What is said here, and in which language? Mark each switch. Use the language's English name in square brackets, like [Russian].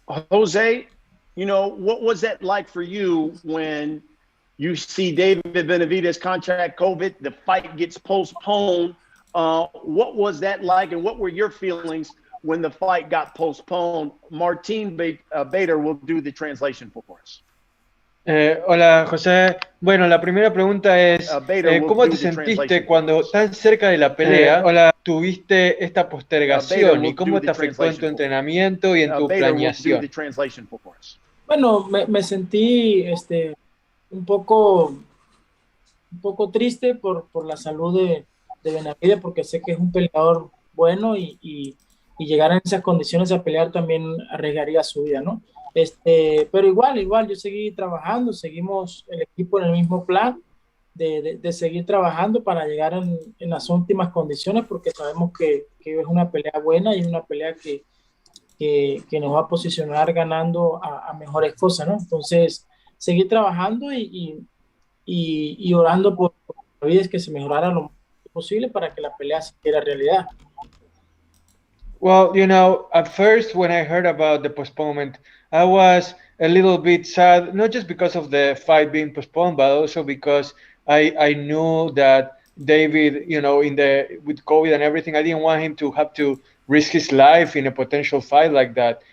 [English] Jose, what was that like for you when you see David Benavidez contract COVID, the fight gets postponed? What was that like, and what were your feelings when the fight got postponed? Martin Bader will do the translation for us. [Spanish] Hola, José. Bueno, la primera pregunta es, ¿cómo te sentiste cuando tan cerca de la pelea tuviste esta postergación y cómo te afectó en tu entrenamiento y en tu planeación? Bueno, me sentí un poco triste por la salud de Benavidez, porque sé que es un peleador bueno y llegar en esas condiciones a pelear también arriesgaría su vida, ¿no? Pero igual, yo seguí trabajando, seguimos el equipo en el mismo plan de seguir trabajando para llegar en las últimas condiciones, porque sabemos que es una pelea buena y es una pelea que nos va a posicionar ganando a mejores cosas, ¿no? Entonces, seguir trabajando y orando por la vida, es que se mejorara lo más posible para que la pelea se hiciera realidad. [English] Well, at first when I heard about the postponement, I was a little bit sad, not just because of the fight being postponed, but also because I knew that David, with COVID and everything, I didn't want him to have to risk his life in a potential fight like that.